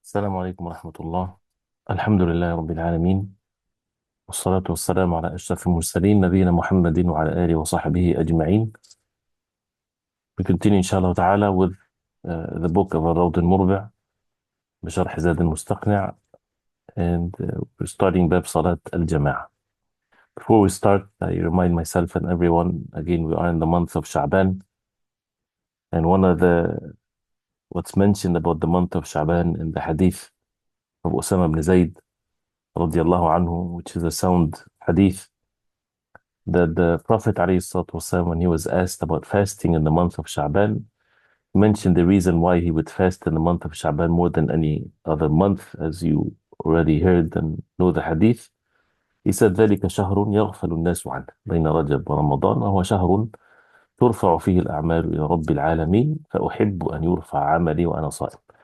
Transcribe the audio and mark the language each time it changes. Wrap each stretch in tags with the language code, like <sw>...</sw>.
<ar>السلام عليكم ورحمة الله. الحمد لله رب العالمين، والصلاة والسلام على أشرف المرسلين نبينا محمد وعلى آله وصحبه أجمعين.</ar> <en>We continue inshallah ta'ala with the book of al-Murbi بشرح زاد المستقنع, and we're starting باب صلاة الجماعة. Before we start, I remind myself and everyone again, we are in the month of Sha'ban, and one of the what's mentioned about the month of Sha'ban in the hadith of Usama ibn Zayd radiallahu anhu, which is a sound hadith, that the Prophet ﷺ, when he was asked about fasting in the month of Sha'ban, mentioned the reason why he would fast in the month of Sha'ban more than any other month, as you already heard and know the hadith. He said,</en> <ar>ذلك شهر يغفل الناس عنه بين رجب ورمضان وهو شهر ترفع فيه الأعمال إلى رب العالمين فأحب أن يرفع عملي وأنا صائم.</ar>